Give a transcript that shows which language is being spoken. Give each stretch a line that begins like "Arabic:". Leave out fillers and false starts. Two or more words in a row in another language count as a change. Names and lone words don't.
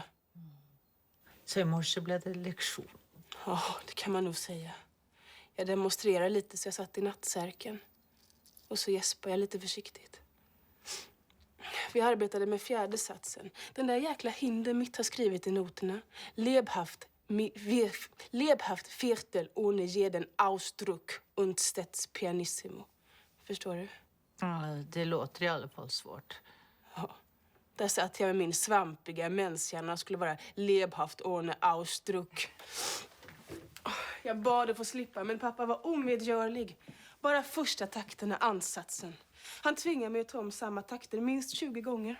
Swedish: Så i morse blev det lektion. Ja, det kan man nog säga. Jag demonstrerade lite så jag satt i nattsärken. Och så gäspade jag lite försiktigt. Vi arbetade med fjärde satsen. Den där jäkla Hindemith har skrivit i noterna.
German: Lebhaft Viertel ohne jeden Ausdruck und stets pianissimo.
Swedish: Förstår du? Ja, det låter i alla fall svårt. Ja. Där satt jag med min svampiga menshjärna och skulle vara
German: Lebhaft ohne Ausdruck.
Swedish: Jag bad att få slippa, men pappa var omedgörlig. Bara första takten är ansatsen. Han tvingade mig att ta om samma takter minst 20 gånger.